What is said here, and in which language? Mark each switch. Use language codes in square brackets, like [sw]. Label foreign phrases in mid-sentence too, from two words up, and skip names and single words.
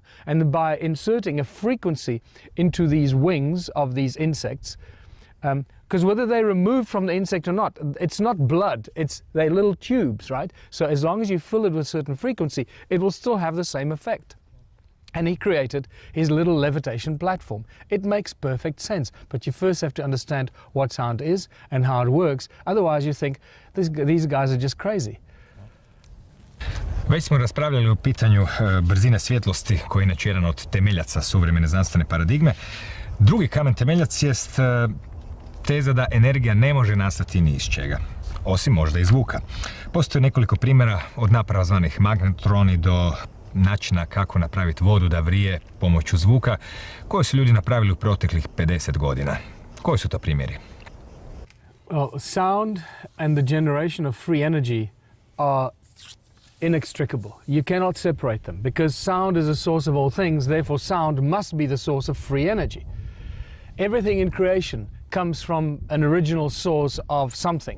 [en] And by inserting a frequency into these wings of these insects, because whether they remove from the insect or not, it's not blood, they're little tubes, right? So as long as you fill it with certain frequency, it will still have the same effect. And he created his little levitation platform. It makes perfect sense, but you first have to understand what sound is and how it works. Otherwise you think, these guys are just crazy. [hr] Već smo raspravljali o pitanju brzine svjetlosti, koji je inače jedan od temeljaca suvremene znanstvene paradigme. Drugi kamen temeljac jest teza da energija ne može nastati ni iz čega, osim možda iz zvuka. Postoji nekoliko primjera od naprava zvanih magnetroni do načina kako napraviti vodu da vrije pomoću zvuka, koje su ljudi napravili u proteklih 50 godina. Koji su to primjeri? [en] Well, sound and the generation of free energy are inextricable. You cannot separate them, because sound is a source of all things, therefore sound must be the source of free energy. Everything in creation comes from an original source of something.